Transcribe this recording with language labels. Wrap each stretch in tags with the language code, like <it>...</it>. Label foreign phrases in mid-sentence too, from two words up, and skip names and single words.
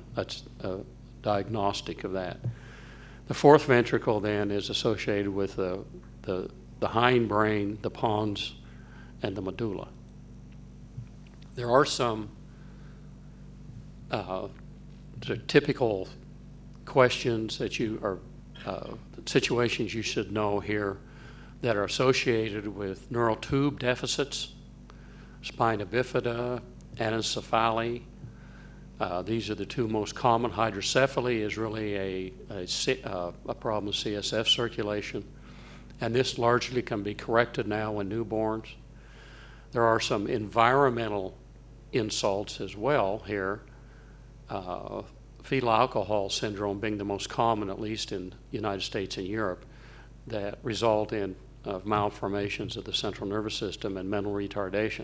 <en>That's a diagnostic of that. The fourth ventricle then is associated with the hindbrain, the pons, and the medulla. There are some typical questions that situations you should know here that are associated with neural tube deficits, spina bifida, anencephaly. These are the two most common. Hydrocephaly is really a problem with CSF circulation, and this largely can be corrected now in newborns. There are some environmental insults as well here, fetal alcohol syndrome being the most common, at least in the United States and Europe, that result in malformations of the central nervous system and mental retardation.</en>